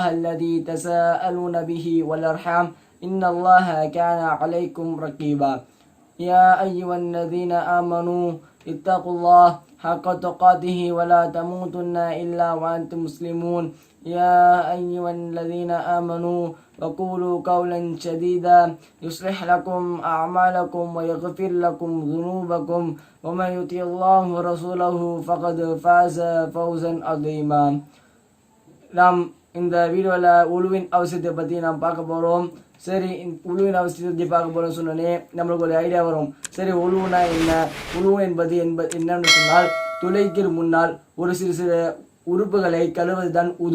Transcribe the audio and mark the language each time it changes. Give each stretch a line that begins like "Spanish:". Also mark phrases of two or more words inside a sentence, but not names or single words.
Arabic: الذي تساءلون به والأرحام إن الله كان عليكم رقيبا يا أيها الذين آمنوا اتقوا الله حق تقاته ولا تموتن إلا وأنتم مسلمون يا أيها الذين آمنوا وقولوا قولا سديدا يصلح لكم أعمالكم ويغفر لكم ذنوبكم ومن يطع الله ورسوله فقد فاز فوزا عظيما.
Tamil: நாம் இந்த வீடியோவில் உழுவின் அவசியத்தை பற்றி நாம் பார்க்க போகிறோம். சரி, உழுவின் அவசியத்தை பார்க்க போகிறோம்னு சொன்னோன்னே நம்மளுக்கு ஒரு ஐடியா வரும். சரி, உழுவுனா என்ன? உழுவு என்பது என்னன்னு சொன்னால் தொழுகைக்கு முன்னால் ஒரு சிறு உறுப்புகளை கழுவது தான் உது.